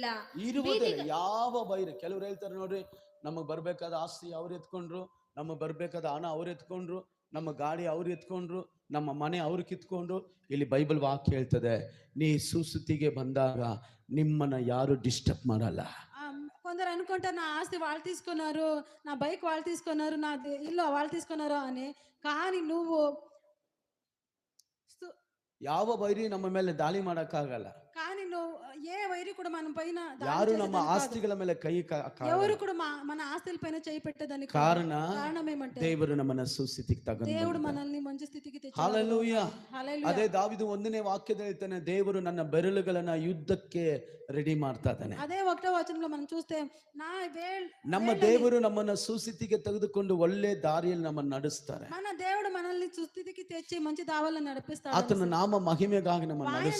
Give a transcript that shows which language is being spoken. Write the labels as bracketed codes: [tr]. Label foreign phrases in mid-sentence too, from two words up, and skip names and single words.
[kn] ಯಾವ ಬೈರಿ. ಕೆಲವ್ರು ಹೇಳ್ತಾರೆ ನೋಡ್ರಿ, ನಮಗ್ ಬರ್ಬೇಕಾದ ಆಸ್ತಿ ಅವ್ರು ಎತ್ಕೊಂಡ್ರು, ನಮಗ್ ಬರ್ಬೇಕಾದ ಹಣ ಅವ್ರು ಎತ್ಕೊಂಡ್ರು, ನಮ್ಮ ಗಾಡಿ ಅವ್ರು ಎತ್ಕೊಂಡ್ರು, ನಮ್ಮ ಮನೆ ಅವ್ರು ಕಿತ್ಕೊಂಡ್ರು. ಇಲ್ಲಿ ಬೈಬಲ್ ವಾಕ್ಯ ಹೇಳ್ತದೆ, ನೀ ಸುಸ್ಥಿತಿಗೆ ಬಂದಾಗ ನಿಮ್ಮನ್ನ ಯಾರು ಡಿಸ್ಟರ್ಬ್ ಮಾಡಲ್ಲ. [te] కొందరు అనుకుంటారు నా ఆస్తి వాళ్ళు తీసుకున్నారు, నా బైక్ వాళ్ళు తీసుకున్నారు, నా ఇల్లు వాళ్ళు తీసుకున్నారు అని. కానీ నువ్వు [kn] ಯಾವ ಬೈರಿ ನಮ್ಮ ಮೇಲೆ ದಾಳಿ ಮಾಡಕ್ಕಾಗಲ್ಲ. [te] కానీ నువ్వు ఏ వైరి కూడా మన పైన [kn] ಯಾರು ನಮ್ಮ ಆಸ್ತಿಗಳ ಮೇಲೆ ಕೈ [te] ఎవరు కూడా మన ఆస్తుల పైన చేయి పెట్టదని కారణం ఏమంటే [kn] ದೇವರು ನಮ್ಮನ್ನ ಸುಸ್ಥಿತಿಗೆ ತಗೊಂಡು [te] దేవుడు మనల్ని మంచి స్థితికి తెచ్చాడు. [kn] ಹಲ್ಲೆಲೂಯಾ. ಅದೇ ದಾವೀದು 1ನೇ ವಾಕ್ಯದಲ್ಲಿ ಹೇಳ್ತಾನೆ, ದೇವರು ನನ್ನ ಬೆರಳುಗಳನ್ನ ಯುದ್ಧಕ್ಕೆ ರೆಡಿ ಮಾಡ್ತಾ ಇದ್ದಾನೆ. [te] అదే 1వ వచనంలో మనం చూస్తే [kn] ನಮ್ಮ ದೇವರು ನಮ್ಮನ್ನ ಸುಸ್ಥಿತಿಗೆ ತೆಗೆದುಕೊಂಡು ಒಳ್ಳೆ ದಾರಿಯಲ್ಲಿ ನಮ್ಮನ್ನು ನಡೆಸ್ತಾರೆ. [te] మన దేవుడు మనల్ని సుస్థితికి తెచ్చి మంచి దావల్లో నడిపిస్తాడు. [kn] ಆತನ ನಾಮ ಮಹಿಮೆಗಾಗಿ ನಮ್ಮನ್ನು